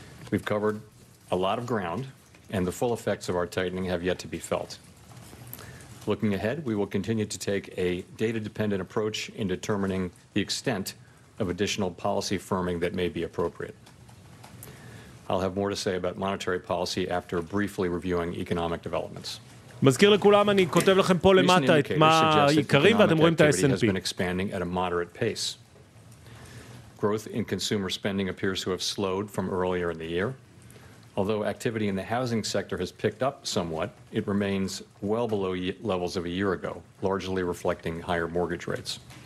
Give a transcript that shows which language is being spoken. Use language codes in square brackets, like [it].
[en] We've covered a lot of ground, and the full effects of our tightening have yet to be felt. Looking ahead, we will continue to take a data-dependent approach in determining the extent of additional policy firming that may be appropriate. I'll have more to say about monetary policy after briefly reviewing economic developments. [he] מזכיר לכולם, אני כותב לכם פה למטה את מה העיקרים, ואתם רואים את ה-S&P. [en] Has been expanding at a moderate pace. Growth in consumer spending appears to have slowed from earlier in the year. Although activity in the housing sector has picked up somewhat, it remains well below levels of a year ago, largely reflecting higher mortgage rates.